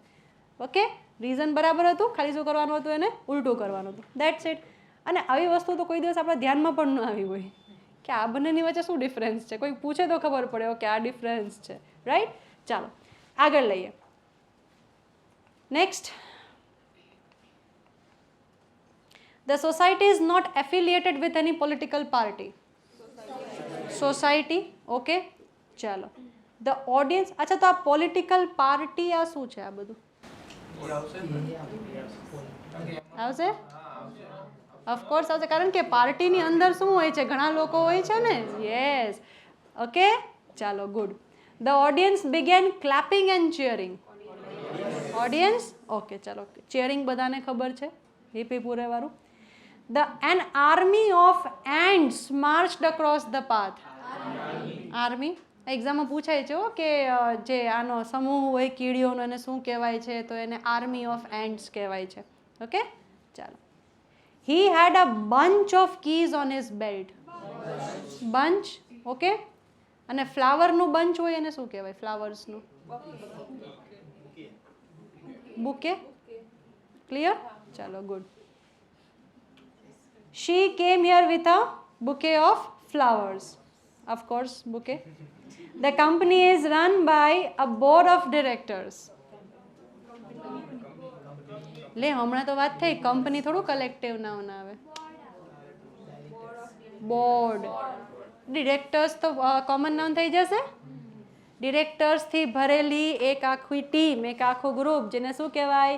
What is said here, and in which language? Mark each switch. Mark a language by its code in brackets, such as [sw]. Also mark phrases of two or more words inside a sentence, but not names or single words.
[gu] ઓકે, રીઝન બરાબર હતું, ખાલી શું કરવાનું હતું, એને ઉલટું કરવાનું હતું. [en] That's it. [gu] અને આવી વસ્તુ તો કોઈ દિવસ આપણા ધ્યાનમાં પણ ન આવી હોય કે આ બંનેની વચ્ચે શું ડિફરન્સ છે. કોઈ પૂછે તો ખબર પડે ઓકે આ ડિફરન્સ છે. રાઈટ, ચાલો આગળ લઈએ. નેક્સ્ટ, [en] the society is not affiliated with any political party. [gu] સોસાયટી, ઓકે, ચાલો. [en] The audience, [gu] અચ્છા તો આ પોલિટિકલ પાર્ટી આ શું છે? આ બધું આવશે, ઓફકોર્સ આવશે, કારણ કે પાર્ટીની અંદર શું હોય છે, ઘણા લોકો હોય છે ને. [en] Yes, okay, [gu] ચાલો, ગુડ. [en] The audience began clapping and cheering. [gu] ઓડિયન્સ, ઓકે, ચાલો, ચીયરિંગ બધાને ખબર છે, [en] hip hip [gu] પૂરેવાળું. [en] An army of ants marched across the path. [gu] આર્મી એક્ઝામમાં પૂછાય છે કે જે આનો સમૂહ હોય કીડીઓનો એને શું કહેવાય છે, તો એને [en] army of ants [gu] કહેવાય છે. ઓકે, ચાલો. [en] He had a bunch of keys on his belt. [gu] બંચ, ઓકે. અને ફ્લાવરનું બંચ હોય એને શું કહેવાય? ફ્લાવર્સનું બુકે. ક્લિયર, ચાલો, ગુડ. [en] She came here with a bouquet of flowers. Of course, bouquet. The company is run by a board of directors. [gu] લે હમણાં તો વાત થઈ, કંપની થોડું [en] collective noun [gu] આવે. બોર્ડ, ડિરેક્ટર્સ તો [en] common noun [gu] થઈ જશે. ડિરેક્ટર્સથી ભરેલી એક આખી ટીમ, એક આખું ગ્રુપ, જેને શું કહેવાય?